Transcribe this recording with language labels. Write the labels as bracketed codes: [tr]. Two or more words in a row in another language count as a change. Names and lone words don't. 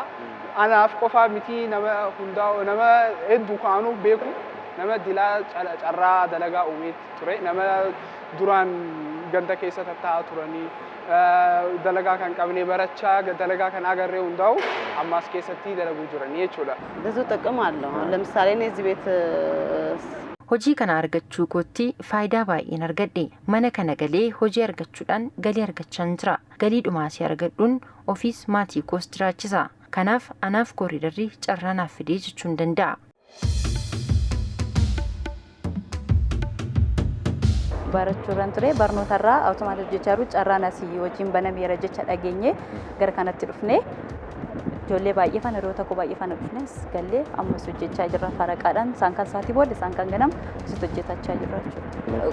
[om] Anaaf qofaa miti nama hundaa'u nama hedduu kaanuu beeku nama dilaa carraa dalagaa uumee ture nama duraan ganda keessa tattaa'aa turanii dalagaa kan qabnee barachaa dalagaa kan agarree hundaa'u ammas keessatti dalaguu jiranii jechuudha. [am] ብዙ ጥቅም አለው። ለምሳሌ እኔ እዚህ ቤት [om] hojii kana argachuu kootti faayidaa baay'een argadhe. Mana kana galee hojii argachuudhaan galii argachaan jira. Galii dhumaasii argadhuun ofiis maatii koos jiraachisa. Kanaaf anaaf kooriidarri carraa naaf fidee jechuun danda'a. Barachuudhaan ture barnootarraa awutomaatii hojjechaa jiru carraan asii hojiin banameera jecha dhageenye gara kanatti dhufne ijoollee baay'ee faana yeroo tokko baay'ee faana dhufnes gallee ammas hojjechaa jirra faraqaadhaan isaan kan sa'aatii booda isaan kan ganam asitti hojjetachaa jirra jechuudha.